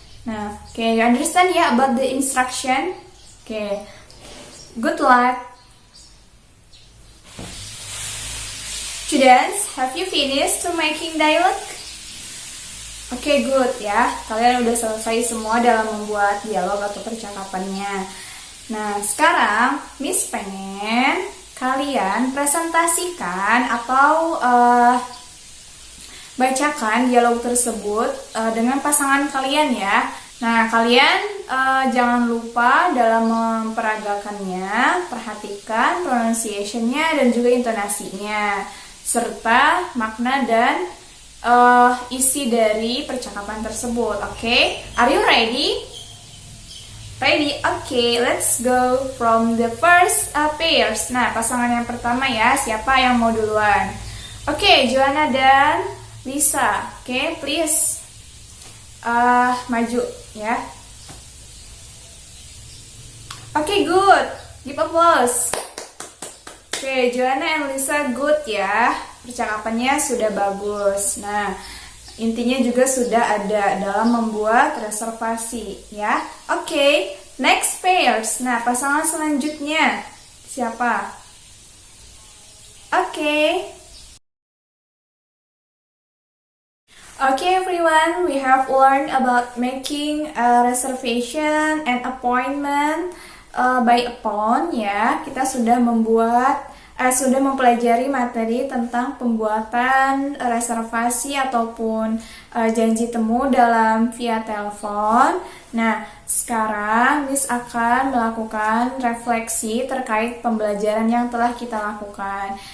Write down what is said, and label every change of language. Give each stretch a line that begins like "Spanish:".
English: Nah, okay, you understand ya about the instruction? Okay, good luck. Students, have you finished to making dialogue? Okay, good ya.
Indonesian: Kalian udah selesai semua dalam membuat dialog atau percakapannya. Nah, sekarang Miss pengen kalian presentasikan atau bacakan dialog tersebut dengan pasangan kalian ya. Nah, kalian jangan lupa dalam memperagakannya, perhatikan pronunciation-nya dan juga intonasinya, serta makna dan isi dari percakapan tersebut.
English: Okay? Are you ready? Ready? Okay, let's go from the first pairs.
Indonesian: Nah, pasangan yang pertama ya, siapa yang mau duluan?
English: Okay, Joanna dan Lisa. Okay, please
Indonesian: maju ya.
English: Okay, good. Give applause. Okay, Joanna and Lisa good ya.
Indonesian: Percakapannya sudah bagus. Nah, intinya juga sudah ada dalam membuat reservasi ya. Oke,
English: next pairs.
Indonesian: Nah, pasangan selanjutnya siapa? Oke,
English: Okay everyone, we have learned about making a reservation and appointment by phone ya.
Indonesian: Kita sudah sudah mempelajari materi tentang pembuatan reservasi ataupun janji temu dalam via telepon. Nah, sekarang Miss akan melakukan refleksi terkait pembelajaran yang telah kita lakukan.